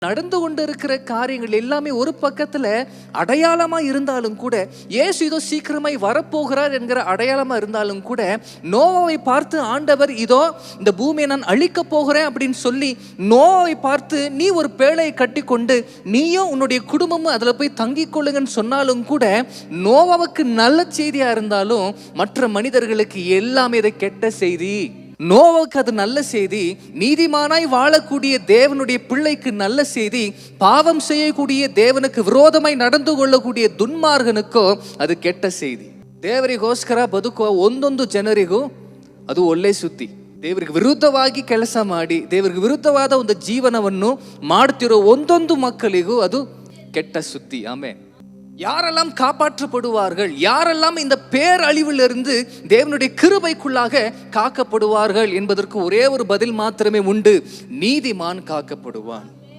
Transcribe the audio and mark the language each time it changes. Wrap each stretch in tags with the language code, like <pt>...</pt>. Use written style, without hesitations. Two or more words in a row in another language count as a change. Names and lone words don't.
<ta>நடந்து கொண்டு இருக்கிற காரியங்கள் எல்லாமே ஒரு பக்கத்துல அடையாளமா இருந்தாலும் கூட, இயேசு இதோ சீக்கிரமாய் வரப்போகிறார் என்கிற அடையாளமா இருந்தாலும் கூட, நோவாவை பார்த்து ஆண்டவர் இதோ இந்த பூமியை நான் அழிக்க போகிறேன் அப்படின்னு சொல்லி நோவாவை பார்த்து நீ ஒரு பேழையை கட்டி கொண்டு நீயும் உன்னுடைய குடும்பமும் அதுல போய் தங்கிக் கொள்ளுங்கன்னு சொன்னாலும் கூட, நோவாவுக்கு நல்ல செய்தியா இருந்தாலும் மற்ற மனிதர்களுக்கு எல்லாமே இதை கெட்ட செய்தி. நோவாவுக்கு அது நல்ல செய்தி, நீதிமானாய் வாழக்கூடிய தேவனுடைய பிள்ளைக்கு நல்ல செய்தி, பாவம் செய்யக்கூடிய தேவனுக்கு விரோதமாய் நடந்து கொள்ளக்கூடிய துன்மார்கனுக்கோ அது ಕೆಟ್ಟ செய்தி.</ta> <kn>ದೇವರಿಗೋಸ್ಕರ ಬದುಕುವ ಒಂದೊಂದು ಜನರಿಗೂ ಅದು ಒಳ್ಳೆ ಸುದ್ದಿ. ದೇವರಿಗೆ ವಿರುದ್ಧವಾಗಿ ಕೆಲಸ ಮಾಡಿ ದೇವರಿಗೆ ವಿರುದ್ಧವಾದ ಒಂದು ಜೀವನವನ್ನು ಮಾಡುತ್ತಿರೋ ಒಂದೊಂದು ಮಕ್ಕಳಿಗೂ ಅದು ಕೆಟ್ಟ ಸುದ್ದಿ. ಆಮೆನ್.</kn> <ta>யாரெல்லாம் காப்பாற்றப்படுவார்கள், யாரெல்லாம் இந்த பேரழிவிலிருந்து தேவனுடைய கிருபைக்குள்ளாக காக்கப்படுவார்கள் என்பதற்கு ஒரே ஒரு பதில் மாத்திரமே உண்டு: நீதிமான் காக்கப்படுவான்.</ta>